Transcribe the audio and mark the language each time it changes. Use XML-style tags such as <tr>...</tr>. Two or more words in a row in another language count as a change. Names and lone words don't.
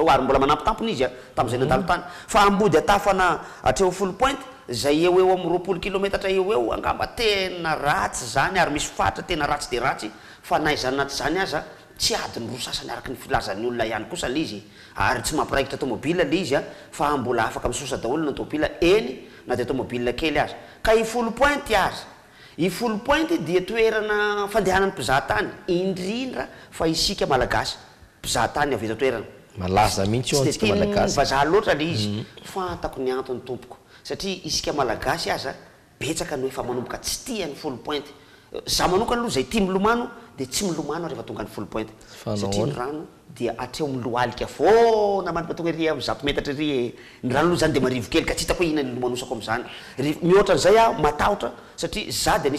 <mg>zao ary mbola manampitampina izy tamin'izay nandalo tany fa ambody atafana atreo full point zay eo amin'ny 20 kilometatra eo angamba tena ratsy zany ary misy fatra tena ratsy de ratsy fa naizany naty zany aza tsy adiny roa sasany araka ny filazan'ny olona ihany kosa le izy ary tsy mampiraikitra tomobile le izy fa mbola afaka misosa daholo na tomobile eny na de tomobile kely azy ka i full point azy i full point dia toerana fandehanan'ny mpizahatany indrindra fa isika malagasy mpizahatany avy eto toerana malaza mihitsy io antsika malagasy vazaha loatra le izy fantako ny antony tompoko satria isika malagasy aza betsaka no efa manomboka tsy tiany full point za manokana aloha zay tia milomano de tsy milomano rehefa tonga ny full point satria ny rano dia atreo miloalika foana mantonga ry amin'ny 100 metatra ry ny rano aloha zany de marivo kely ka tsy hitako hoe inona ny lomanosako amin'izany mihoatra an'izay aho matahotra satria za de</mg>